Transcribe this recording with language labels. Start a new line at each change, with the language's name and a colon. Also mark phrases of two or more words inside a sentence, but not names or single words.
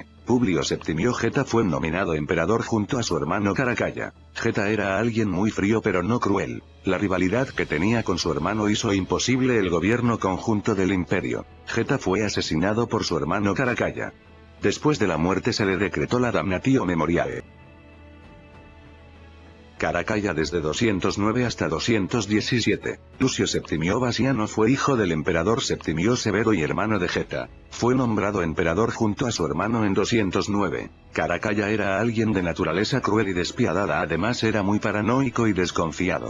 Spanish: Publio Septimio Geta fue nominado emperador junto a su hermano Caracalla. Geta era alguien muy frío pero no cruel. La rivalidad que tenía con su hermano hizo imposible el gobierno conjunto del imperio. Geta fue asesinado por su hermano Caracalla. Después de la muerte se le decretó la
Latin: damnatio memoriae.
Spanish: Caracalla desde 209 hasta 217. Lucio Septimio Vasiano fue hijo del emperador Septimio Severo y hermano de Geta. Fue nombrado emperador junto a su hermano en 209. Caracalla era alguien de naturaleza cruel y despiadada, además era muy paranoico y desconfiado.